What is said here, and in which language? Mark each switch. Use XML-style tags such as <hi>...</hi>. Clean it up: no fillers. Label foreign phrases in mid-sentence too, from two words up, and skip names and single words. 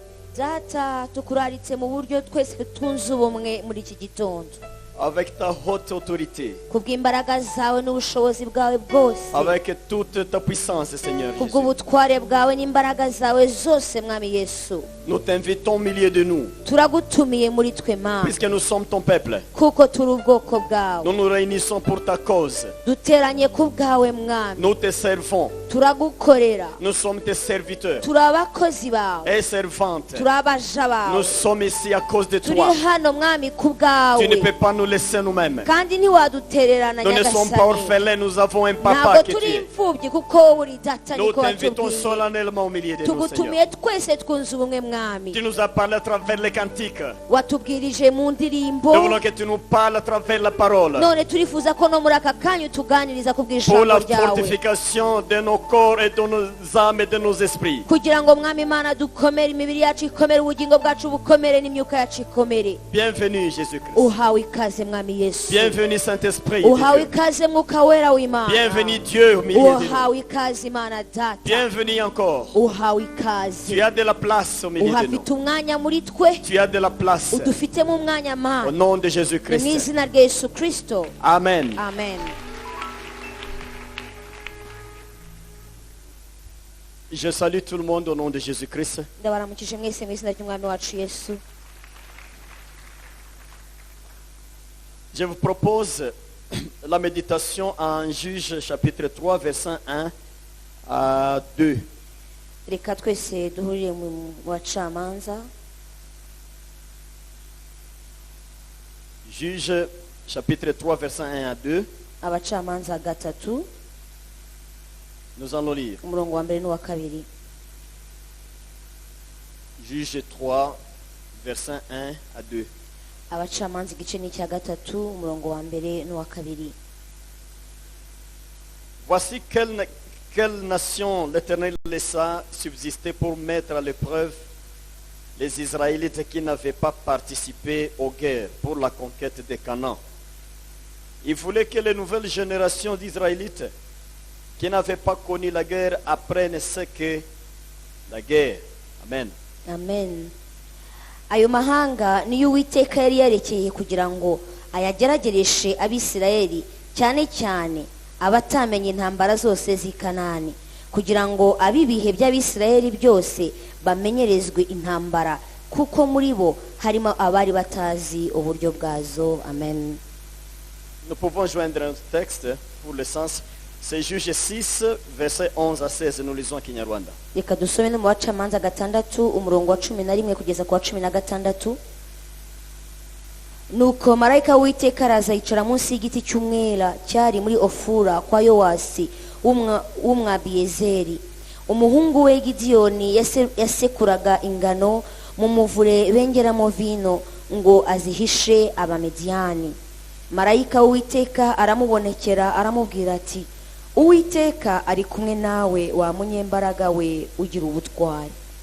<rw>Data tukuraritse mu buryo twese tunze ubumwe muri iki gitondo</rw> <fr>Avec ta haute autorité.</fr> <rw>kubw'imbaraga zawe n'ubushobozi bwawe bwose</rw> <fr>Avec toute ta puissance, Seigneur Jésus.</fr> <rw>kubw'ubutware bwawe n'imbaraga zawe zose mwami Yesu</rw> <fr>Nous t'invitons au milieu de nous.</fr> <rw>turagutumiye muri twe Mana</rw> <fr>Puisque nous sommes ton peuple.</fr> <rw>kuko turi ubwoko bwawe</rw> <fr>Nous nous réunissons pour ta cause.</fr> <rw>duteranye ku bwawe mwami</rw> <fr>Nous te servons.</fr> <rw>turagukorera</rw> <fr>Nous sommes tes serviteurs</fr> <rw>turi abakozi bawe</rw> <fr>et servantes.</fr> <rw>turi abaja</rw> <fr>Nous</fr> <rw>bawe</rw> <fr>sommes ici à cause de</fr> <rw>turi</rw> <fr>toi.</fr> <rw>hano mwami ku</rw> <fr>Tu ne</fr> <rw>bwawe</rw> <fr>peux pas nous laisser nous-mêmes.</fr> <rw>kandi ntiwadutererana</rw> <fr>Nous ne sommes pas</fr> <rw>nyagasani</rw> <fr>orphelins, nous avons un papa</fr> <rw>ntabwo</rw> <fr>qui</fr> <rw>turi</rw> <fr>est.</fr> <rw>imfubyi kuko wowe uri data</rw> <fr>Nous</fr> <rw>niko</rw> <fr>t'invitons</fr> <rw>watubwiye</rw> <fr>solennellement au milieu de nous, Seigneur.</fr> <rw>tugutumiye twese twunze ubumwe mwami</rw> <fr>Tu nous as parlé à travers les cantiques.</fr> <rw>watubwirije mu ndirimbo</rw> <fr>Nous voulons que tu nous parles à travers la parole.</fr> <rw>none turifuza ko no muri aka kanya utuganiriza ku</rw> <fr>Pour</fr> <rw>bw'ijambo</rw> <fr>la</fr> <rw>ryawe</rw> <fr>fortification de nos corps et de nos âmes et de nos esprits.</fr> <rw>kugira ngo mwami imana dukomere imibiri yacu ikomere ubugingo bwacu bukomere n'imyuka yacu ikomere</rw> <fr>Bienvenue Jésus-Christ.</fr> <rw>uhawe ikaze mwami yesu</rw> <fr>Bienvenue Saint-Esprit. de</fr> <rw>uhawe</rw> <fr>Dieu.</fr> <rw>ikaze mwuka wera w'imana</rw> <fr>Bienvenue Dieu au milieu de nous.</fr> <rw>uhawe ikaze imana data</rw> <fr>Bienvenue encore.</fr> <rw>uhawe ikaze</rw> <fr>Tu as de la place au milieu de nous.</fr> <rw>uhafite umwanya muri twe</rw> <fr>Tu as de la place.</fr> <rw>udufitemo umwanya</rw> <fr>Au</fr> <rw>mana</rw> <fr>nom de</fr> <rw>ni mu</rw> <fr>Jésus-Christ.</fr> <rw>izina rya yesu kristo</rw> <fr>Amen.</fr> <rw>amen</rw> <fr>Je salue tout le monde au nom de Jésus-Christ.</fr> <rw>ndabaramukije mwese mu izina ry'umwami wacu yesu</rw> <fr>Je vous propose la méditation en Juge chapitre 3 verset 1 à 2.</fr> <rw>reka twese duhurire mu bacamanza</rw> <fr>Juge chapitre 3 verset 1 à 2.</fr> <rw>abacamanza gatatu</rw> <fr>Nous allons lire.</fr> <rw>umurongo wa mbere n'uwa kabiri</rw> <fr>Juge 3 verset 1 à 2.</fr> <rw>abacamanza igice ni icya gatatu umurongo wa mbere n'uwa kabiri</rw> <fr>Voici quelle nation l'Éternel laissa subsister pour mettre à l'épreuve les Israélites qui n'avaient pas participé aux guerres pour la conquête de Canaan. Il voulait que les nouvelles générations d'Israélites qui n'avaient pas connu la guerre apprennent ce qu'est la guerre. Amen.</fr> <rw>amen ayo mahanga niyo uwiteka yari yerekeye kugira ngo ayageragereshe abisirayeli cyane cyane abatamenye intambara zose z'i Kanani kugira ngo ab'ibihe by'abisirayeli byose bamenyerezwe intambara kuko muri bo harimo abari batazi uburyo bwazo amen</rw> <fr>Nous pouvons joindre un texte pour le sens. C'est Juge 6, verset 11 à 16. Nous lisons Kinyarwanda.</fr> <rw>reka dusome no mu bacamanza gatandatu umurongo wa 11 kugeza ku wa 16 nuko marayika w'Uwiteka araza yicara munsi y'igiti cy'umwela cyari muri Ofura kwa Yowasi w'umwabiyezeri umuhungu we Gidiyoni yasekuraga ingano mu muvure bengeramo vino ngo azihishe abamediyani marayika w'Uwiteka aramubonekera aramubwira ati Uwiteka ari kumwe nawe wa munyembaraga we ugira ubutwari</rw>